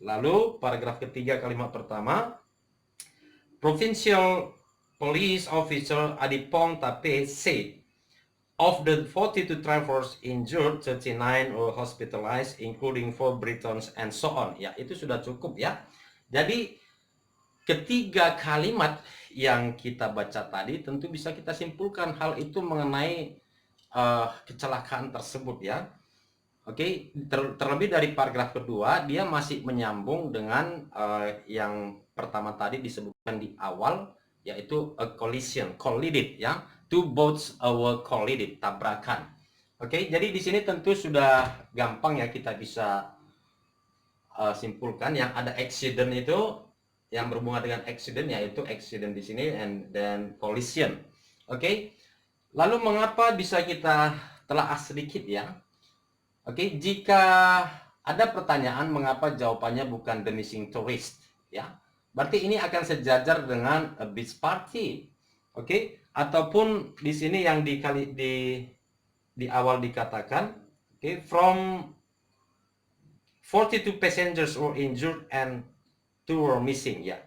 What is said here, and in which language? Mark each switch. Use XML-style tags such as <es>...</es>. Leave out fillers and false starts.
<id>Lalu paragraf ketiga kalimat pertama,</id> <en>Provincial Police Officer Adipong Tape said, of the 42 travelers injured, 39 were hospitalized, including 4 Britons and so on.</en> <id>Ya, itu sudah cukup ya. Jadi ketiga kalimat yang kita baca tadi tentu bisa kita simpulkan hal itu mengenai kecelakaan tersebut ya. Oke, terlebih dari paragraf kedua, dia masih menyambung dengan yang pertama tadi disebutkan di awal, yaitu</id> <en>a collision, collided</en> <id>ya.</id> <en>Two boats were collided,</en> <id>tabrakan. Oke, jadi di sini tentu sudah gampang ya kita bisa simpulkan yang ada accident itu yang berhubungan dengan accident, yaitu accident di sini</id> <en>and then collision.</en> <id>Oke, lalu mengapa bisa kita telah sedikit ya. Oke, jika ada pertanyaan mengapa jawabannya bukan</id> <en>the missing tourist</en> <id>ya, berarti ini akan sejajar dengan</id> <en>a beach party.</en> <id>Oke, ataupun di sini yang di awal dikatakan, oke,</id> <en>from 42 passengers were injured and 2 were missing</en> <id>ya.</id>